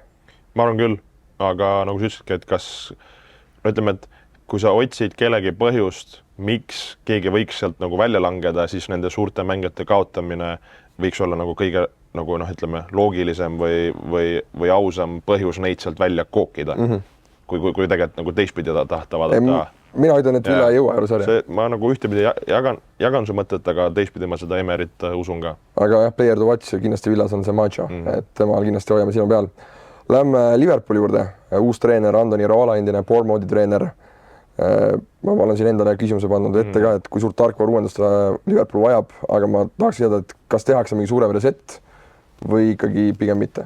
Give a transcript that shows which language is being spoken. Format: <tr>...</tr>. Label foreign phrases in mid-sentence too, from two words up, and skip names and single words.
<et>Ma arvan küll, aga nagu sa ütlesidki, et kas, ütleme, et kui sa otsid kellegi põhjust, miks keegi võiks sealt nagu välja langeda, siis nende suurte mängijate kaotamine võiks olla nagu kõige nagu noh, ütleme, loogilisem või ausam põhjus neid sealt välja kookida. Kui tegelikult nagu teistpidi tahta vaadata. mina ütlen, et Villa ei jõua eurosarja. Ma nagu ühtepidi jagan su mõtet, aga teistpidi ma seda Emerit usun ka. Aga jah,</et> <en>player to watch</en> <et>kindlasti Villas on see Macho, et temal kindlasti hoiame silma peal. Lähme Liverpooli juurde, uus treener Andoni Iraola, endine Bournemouthi treener. Ma olen siin endale küsimuse pannud ette ka, et kui suurt tarkvara uuendust Liverpool vajab, aga ma tahaks teada, et kas tehakse mingi suurem reset või ikkagi pigem mitte?</et>